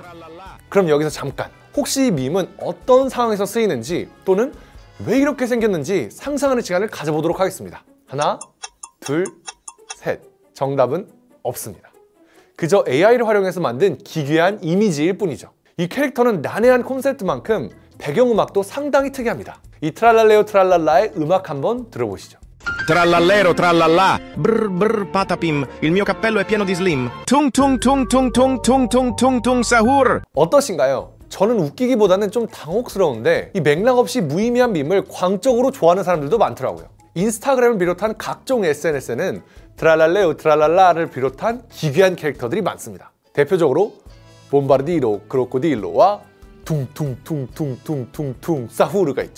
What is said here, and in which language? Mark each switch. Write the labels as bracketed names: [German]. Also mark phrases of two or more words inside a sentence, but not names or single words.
[Korean] 그럼 여기서 잠깐, 혹시 이 밈은 어떤 상황에서 쓰이는지 또는 왜 이렇게 생겼는지 상상하는 시간을 가져보도록 하겠습니다. 하나, 둘, 셋. 정답은 없습니다. 그저 AI를 활용해서 만든 기괴한 이미지일 뿐이죠. 이 캐릭터는 난해한 콘셉트만큼 배경음악도 상당히 특이합니다. 이 트랄랄레오 트랄랄라의 음악 한번 들어보시죠. [Italian] Trallallero trallallà, brr brr patapim, il mio cappello è pieno di slim. Tung tung tung tung tung tung tung tung tung sahur. [Korean] 어떠신가요? 저는 웃기기보다는 좀 당혹스러운데 이 맥락 없이 무의미한 밈을 광적으로 좋아하는 사람들도 많더라고요. 인스타그램을 비롯한 각종 SNS에는 트랄랄레오 트랄랄라를 비롯한 기괴한 캐릭터들이 많습니다. 대표적으로 봄바르디로 크로코딜로와 퉁퉁퉁퉁퉁퉁퉁 사후르가 있죠.